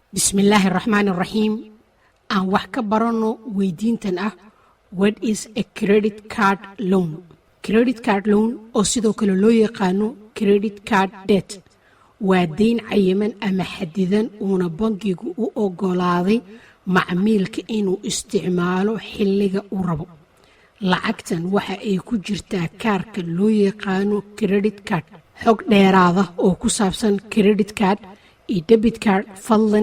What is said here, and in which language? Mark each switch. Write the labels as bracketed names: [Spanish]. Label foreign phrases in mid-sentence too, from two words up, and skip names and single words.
[Arabic] بسم الله الرحمن الرحيم [Somali] aan wax ka barano weydiintan ah [English] what is a credit card loan credit card loan [Somali] oo sidoo kale loo yaqaano [English] credit card debt [Somali] waa deyn cayiman ama xadidan uuna bangigu u ogolaaday macmiilka inuu isticmaalo xilliga uu rabo lacagtan waxa ay ku jirtaa kaarka loo yaqaano [English] credit card [Somali] xog dheeraada oo ku saabsan [English] credit card [Somali] iyo [English] debit card [Somali] fadlan